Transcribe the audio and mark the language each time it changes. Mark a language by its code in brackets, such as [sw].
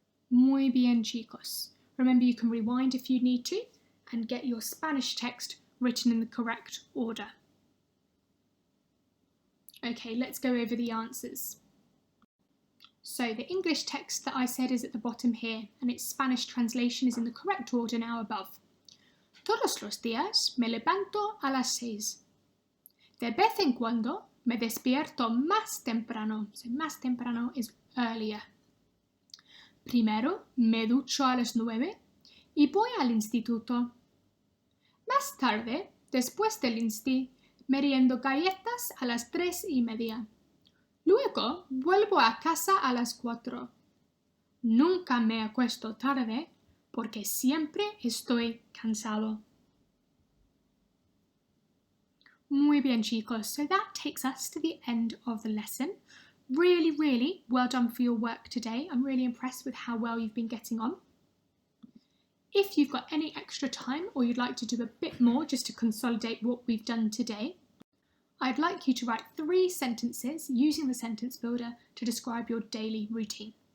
[es] Muy bien, chicos. [en] Remember, you can rewind if you need to and get your Spanish text written in the correct order. Okay, let's go over the answers. So the English text that I said is at the bottom here, and its Spanish translation is in the correct order now above. [es] Todos los días me levanto a las 6. De vez en cuando me despierto más temprano. [en] So más temprano is earlier. [es] Primero me ducho a las 9 y voy al instituto. Más tarde, después del insti, Meriendo galletas a las 3:30. Luego vuelvo a casa a las 4. Nunca me acuesto tarde porque siempre estoy cansado. Muy bien, chicos. [en] So that takes us to the end of the lesson. Really, really well done for your work today. I'm really impressed with how well you've been getting on. If you've got any extra time or you'd like to do a bit more just to consolidate what we've done today, I'd like you to write 3 sentences using the sentence builder to describe your daily routine.